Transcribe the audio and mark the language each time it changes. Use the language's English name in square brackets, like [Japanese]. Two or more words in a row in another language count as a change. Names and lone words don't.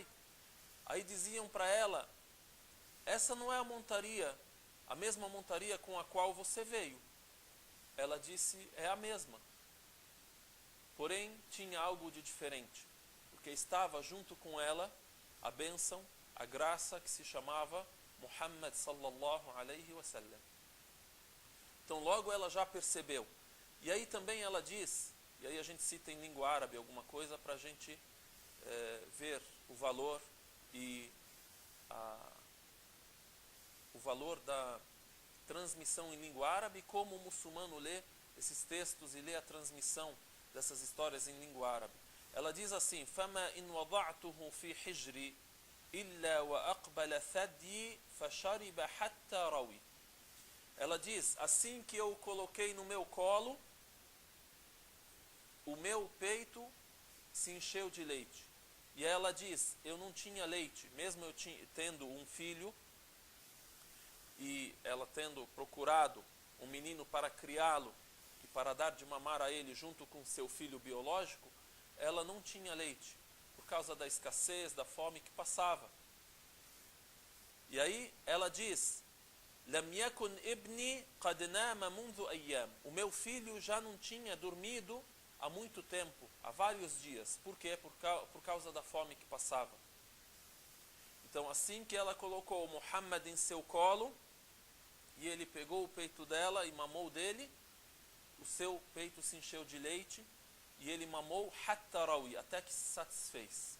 [Portuguese] Aí diziam para ela, essa não é a mesma montaria com a qual você veio. Ela disse, é a mesma. Porém, tinha algo de diferente, porque estava junto com ela a bênção, a graça que se chamava Muhammad [Arabic] صلى الله عليه وسلم. [Portuguese] Então logo ela já percebeu. E aí também ela diz, e aí a gente cita em língua árabe alguma coisa para a gente ver o valor e o valor da transmissão em língua árabe, como o muçulmano lê esses textos e lê a transmissão dessas histórias em língua árabe. Ela diz assim, [Arabic] فَمَا إِنْ وَضَعْتُهُ فِي حِجْرِ إِلَّا وَأَقْبَلَ ثَدِّي فَشَرِبَ حَتَّى رَوِي. [Portuguese] Ela diz, assim que eu o coloquei no meu colo, o meu peito se encheu de leite. E ela diz, eu não tinha leite, mesmo eu tendo um filho, e ela tendo procurado um menino para criá-lo e para dar de mamar a ele junto com seu filho biológico, ela não tinha leite, por causa da escassez, da fome que passava. E aí ela diz, [Arabic] لم يكن ابني قد نام منذ أيام. [Portuguese] O meu filho já não tinha dormido há muito tempo, há vários dias. Por quê? Por causa da fome que passava. Então, assim que ela colocou Muhammad em seu colo, e ele pegou o peito dela e mamou dele, o seu peito se encheu de leite, e ele mamou [Arabic] حتى روي, [Portuguese] até que se satisfez.